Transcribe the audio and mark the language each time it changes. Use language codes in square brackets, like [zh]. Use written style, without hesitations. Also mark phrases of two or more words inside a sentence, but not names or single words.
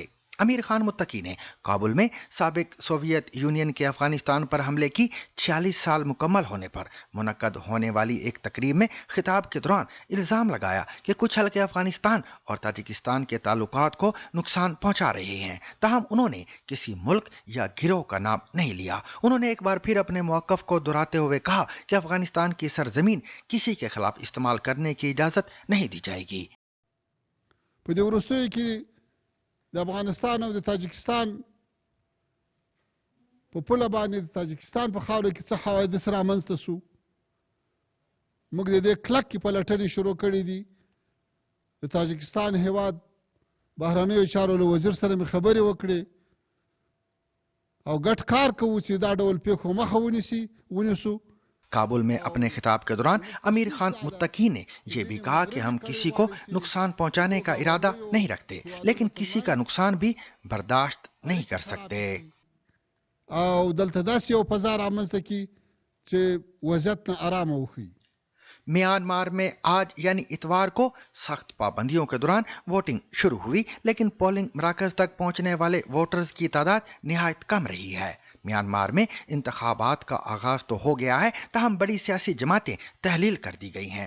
[ur] امیر خان متقی نے کابل میں سابق سوویت یونین کے افغانستان پر حملے کی 46 سال مکمل ہونے پر منعقد ہونے والی ایک تقریب میں خطاب کے دوران الزام لگایا کہ کچھ حلقے افغانستان اور تاجکستان کے تعلقات کو نقصان پہنچا رہے ہیں. تاہم انہوں نے کسی ملک یا گروہ کا نام نہیں لیا. انہوں نے ایک بار پھر اپنے موقف کو دہراتے ہوئے کہا کہ افغانستان کی سرزمین کسی کے خلاف استعمال کرنے کی اجازت نہیں دی جائیگی. [ps] د افغانستان او د تاجکستان په پوله باندې د تاجکستان په خاوره کې څه حوادث رامنځته سو، موږ د دې کلکې پلټنې شروع کړې دي. د تاجکستان هیواد بهرنیو چارو له وزیر سره مې خبرې وکړې او ګډ کار کوو چې دا ډول پیښو مخه ونیسو. [ur] کابل میں اپنے خطاب کے دوران امیر خان متقی نے یہ بھی کہا کہ ہم کسی کو نقصان پہنچانے کا ارادہ نہیں رکھتے، لیکن کسی کا نقصان بھی برداشت نہیں کر سکتے. [ps] او دلته داسې یو فضا رامنځته کړي چې وضعیت نه آرامه وښیي. [ur] میانمار میں آج یعنی اتوار کو سخت پابندیوں کے دوران ووٹنگ شروع ہوئی، لیکن پولنگ مراکز تک پہنچنے والے ووٹرز کی تعداد نہایت کم رہی ہے. میانمار میں انتخابات کا آغاز تو ہو گیا ہے، تاہم بڑی سیاسی جماعتیں تحلیل کر دی گئی ہیں.